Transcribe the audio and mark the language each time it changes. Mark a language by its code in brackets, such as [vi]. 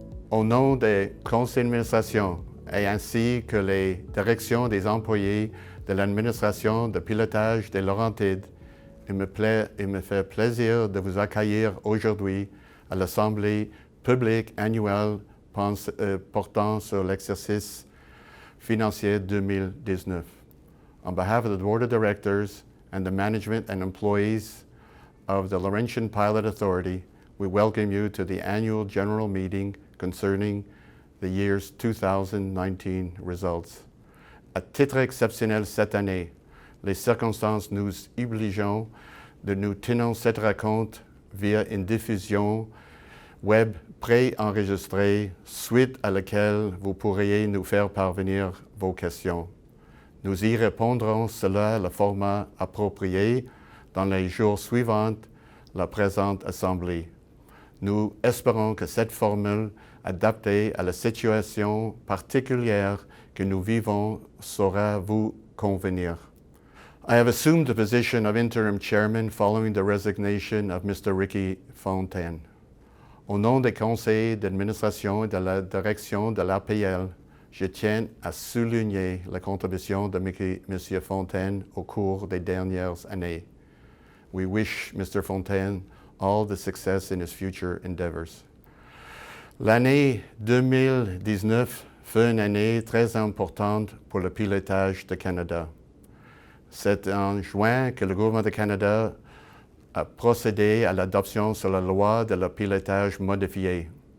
[fr] Au nom des conseils d'administration et ainsi que les directions des employés de l'administration de pilotage des Laurentides, il me fait plaisir de vous accueillir aujourd'hui à l'Assemblée publique annuelle portant sur l'exercice financier 2019. [en] On behalf of the Board of Directors and the management and employees of the Laurentian Pilot Authority, we welcome you to the annual general meeting concerning the year's 2019 results. [fr] À titre exceptionnel cette année, les circonstances nous obligeant de nous tenir cette rencontre via une diffusion web pré-enregistrée, suite à laquelle vous pourriez nous faire parvenir vos questions. Nous y répondrons selon le format approprié dans les jours suivants la présente Assemblée. Nous espérons que cette formule adaptée à la situation particulière que nous vivons saura vous convenir. [en] I have assumed the position of interim chairman following the resignation of Mr. Ricky Fontaine. [fr] Au nom des conseils d'administration et de la direction de l'APL, je tiens à souligner la contribution de M. Fontaine au cours des dernières années. [en] We wish Mr. Fontaine all the success in his future endeavors. [fr] L'année 2019 fut une année très importante pour le pilotage du Canada. C'est en juin que le gouvernement du Canada a procédé à l'adoption sur la loi de le pilotage modifié.